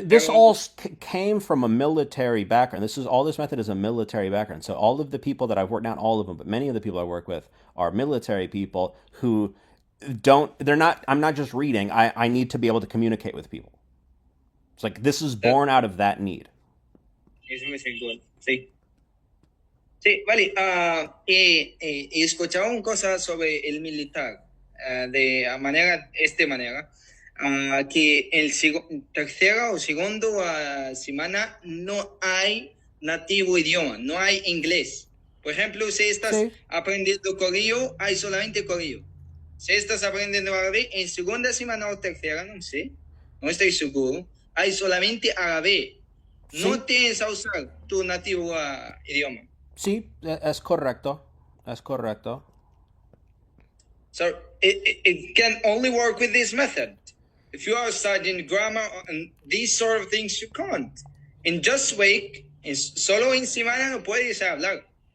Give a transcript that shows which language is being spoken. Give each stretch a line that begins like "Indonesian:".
English: This all came from a military background. This method is a military background. So all of the people that I've worked, not all of them, but many of the people I work with are military people who I'm not just reading. I need to be able to communicate with people. It's like this is born out of that need.
Spanish: Eso me chingón. Sí. Sí, vale. He escuchado cosas sobre el militar de esta manera, que el tercera o segunda semana no hay nativo idioma, no hay inglés. Por ejemplo, si estás aprendiendo coreano, hay solamente coreano. Si estás aprendiendo árabe, en segunda semana o tercera, no sé, no estoy seguro, hay solamente árabe. No tienes a usar tu nativo idioma. Sí, es correcto. Es correcto.
English: So it can only work with this method. If you are studying grammar and these sort of things, you can't. In just week,
Spanish: solo en semana no puedes hablar.